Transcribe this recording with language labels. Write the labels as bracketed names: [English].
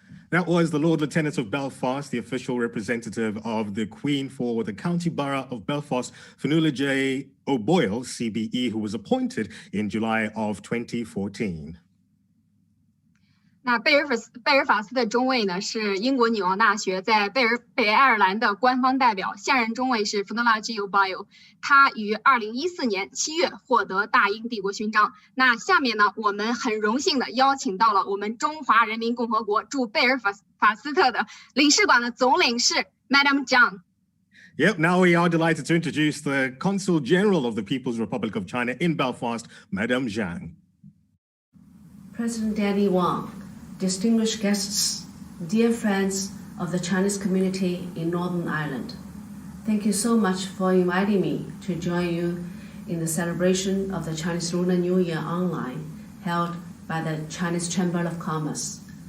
[English] That was the Lord Lieutenant of Belfast, the official representative of the Queen for the County Borough of Belfast, Fionnuala J. O'Boyle, CBE, who was appointed in July of 2014. [Chinese] 那贝尔法斯的中尉呢是英国女王大学在北爱尔兰的官方代表，现任中尉是 Fionnuala J. O'Boyle， 他于2014年7月获得大英帝国勋章。那下面呢，我们很荣幸的邀请到了我们中华人民共和国驻贝尔法斯特的领事馆的总领事 Madam Zhang。 [English] Yep, now we are delighted to introduce the Consul General of the People's Republic of China in Belfast, Madam Zhang. President Daddy Wong, distinguished guests, dear friends of the Chinese community in Northern Ireland, thank you so much for inviting me to join you in the celebration of the Chinese Lunar New Year online held by the Chinese Chamber of Commerce.